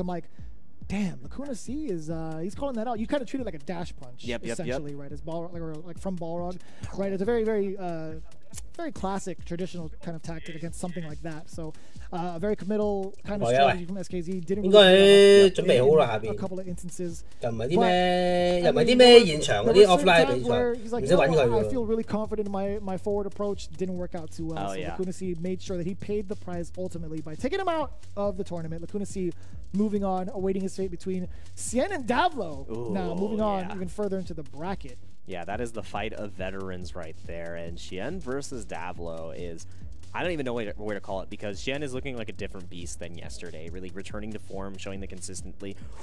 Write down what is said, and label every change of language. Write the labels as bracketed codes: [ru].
[en] I'm like, damn, Lacuna C is he's calling that out. You kind of treat it like a dash punch, essentially, right? As like from Balrog, right? It's a very, very, very classic, traditional kind of tactic against something like that. So, a very committal kind of strategy from SKZ. Didn't really a couple of instances. [zh] 又唔係啲咩現場嗰啲 offline 比賽，唔使揾佢。 [en] I feel really confident in my forward approach. Didn't work out too well. So Lacuna C made sure that he paid the price ultimately by taking him out of the tournament. Lacuna C moving on, awaiting his fate between Cien and Davlo. Ooh, now moving on even further into the bracket. Yeah, that is the fight of veterans right there. And Cien versus Davlo is, I don't even know where to call it, because Cien is looking like a different beast than yesterday, really returning to form, showing the consistently.